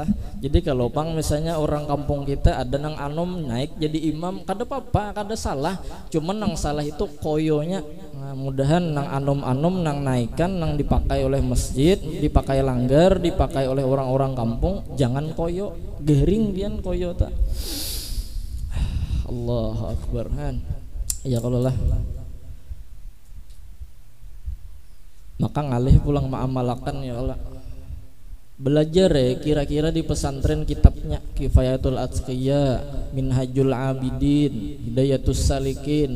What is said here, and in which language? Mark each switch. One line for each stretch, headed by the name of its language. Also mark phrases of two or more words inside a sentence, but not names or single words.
Banjar: Jadi kalau pang misalnya orang kampung kita ada nang anom naik jadi imam, kada apa-apa, kada salah, cuman nang salah itu koyonya. Nah, mudahan nang anom-anom nang naikan nang dipakai oleh masjid, dipakai langgar, dipakai oleh orang-orang kampung, jangan koyo, gering pian koyo ta.
Arabic: الله أكبر
Banjar: han. Ya kalau lah. Maka ngalih pulang ma'amalakan
Arabic: يا الله.
Banjar: Belajar ya kira-kira di pesantren kitabnya Kifayatul Atqiya, Minhajul Abidin, Hidayatus Salikin.